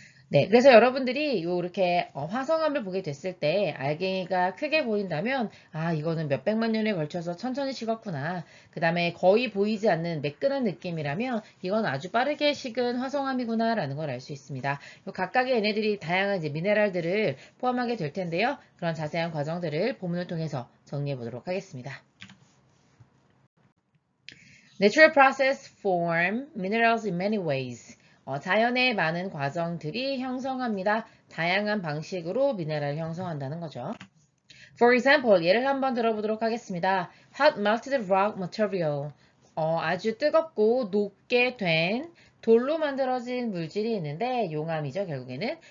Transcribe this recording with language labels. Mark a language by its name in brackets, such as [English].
[Korean] 네, 그래서 여러분들이 이렇게 화성암을 보게 됐을 때 알갱이가 크게 보인다면 아, 이거는 몇백만 년에 걸쳐서 천천히 식었구나. 그 다음에 거의 보이지 않는 매끈한 느낌이라면 이건 아주 빠르게 식은 화성암이구나 라는 걸 알 수 있습니다. 각각의 얘네들이 다양한 이제 미네랄들을 포함하게 될 텐데요. 그런 자세한 과정들을 본문을 통해서 정리해 보도록 하겠습니다. [English] Natural process form minerals in many ways. [Korean] 자연의 많은 과정들이 형성합니다. 다양한 방식으로 미네랄을 형성한다는 거죠. [English] For example, [Korean] 예를 한번 들어보도록 하겠습니다. [English] Hot melted rock material. [Korean] 아주 뜨겁고 녹게 된 돌로 만들어진 물질이 있는데 용암이죠, 결국에는.